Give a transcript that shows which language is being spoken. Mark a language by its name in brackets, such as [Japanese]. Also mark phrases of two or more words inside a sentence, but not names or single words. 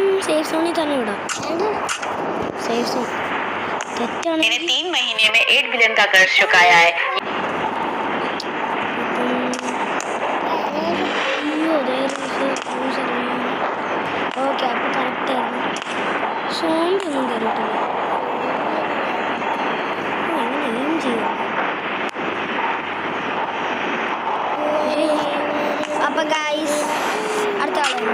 [Malayalam] സേഫ് സോണിൽ തന്നെ വിടാം. [English] safe zone [Malayalam] തെറ്റാണ്. [Hindi] मैंने 3 महीने में 8 बिलियन का कर्ज चुकाया है. [Malayalam] ഓക്കെ, അപ്പോൾ കറക്റ്റായിരുന്നു. സോണിൻ്റെ ഒന്നും കയറിയിട്ടില്ല. അങ്ങനെ എയിം ചെയ്യും. അപ്പം ഗൈസ് അടുത്ത ആളാണ്.